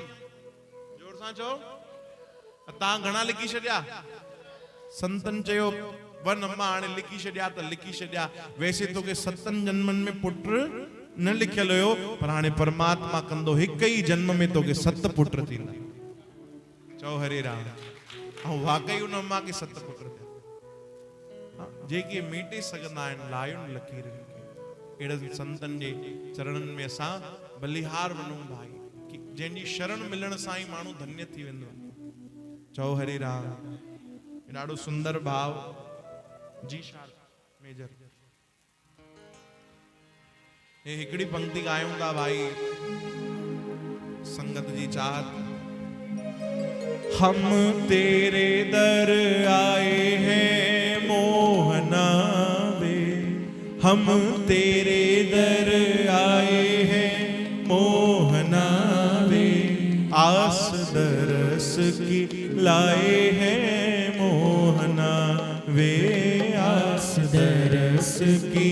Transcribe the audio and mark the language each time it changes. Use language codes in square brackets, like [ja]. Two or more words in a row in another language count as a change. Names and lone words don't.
[sd] जोर सां चओ। तव्हां घणा लिखी छॾिया? संतन चयो वन अम्मा हाणे लिखी छॾिया त लिखी छॾिया। वैसे तोखे 7 जन्मनि में पुट न लिखियल हुयो, पर हाणे परमात्मा कंदो हिक ही जन्म में तोखे 7 पुट थींदा। चओ हरे राम। ऐं वाकई उन अम्मा खे 7 पुट थिया जेके मेटे सघंदा आहिनि लायुनि लकीरनि खे। अहिड़नि संतनि जे चरणनि में असां बलिहार वञूं भाई, कि जंहिंजी शरण मिलण सां ई माण्हू धन्य थी वेंदो। चओ हरे राम। ॾाढो सुंदर भाव जी शार मेजर। हे हिकड़ी पंक्ति गायूं था भाई संगत जी चाहत। [hi] हम तेरे दर आए हैं मोहना वे, हम तेरे दर आए हैं मोहना वे, आस दरस की लाए हैं मोहना वे, आस दरस की